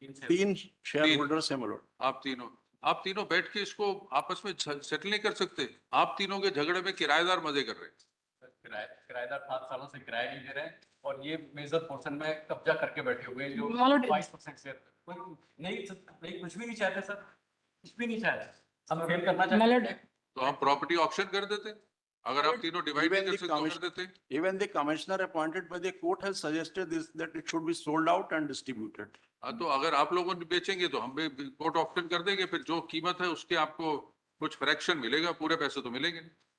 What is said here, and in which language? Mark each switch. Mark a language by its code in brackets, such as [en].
[en] 3 shareholders हैं my lord. [hi] आप तीनों बैठ के इसको आपस में सेटल नहीं कर सकते. आप तीनों के झगड़े में किराएदार मजे कर रहे हैं. किराएदार 7 सालों से किराया नहीं दे रहे हैं और ये मेजर पोर्शन में कब्जा करके बैठे हुए हैं जो 22% शेयर नहीं कुछ भी नहीं चाहते सर, कुछ भी नहीं चाहते. हम फेल करना चाहते हैं तो हम प्रॉपर्टी ऑक्शन कर देते. अगर आप तीनों डिवाइड नहीं कर सकते कर देते. [en] Even the commissioner appointed by the court has suggested this, that it should be sold out and distributed. [hi] हाँ, तो अगर आप लोगों ने बेचेंगे तो हम भी कोर्ट ऑक्शन कर देंगे. फिर जो कीमत है उसके आपको कुछ फ्रैक्शन मिलेगा, पूरे पैसे तो मिलेंगे नहीं.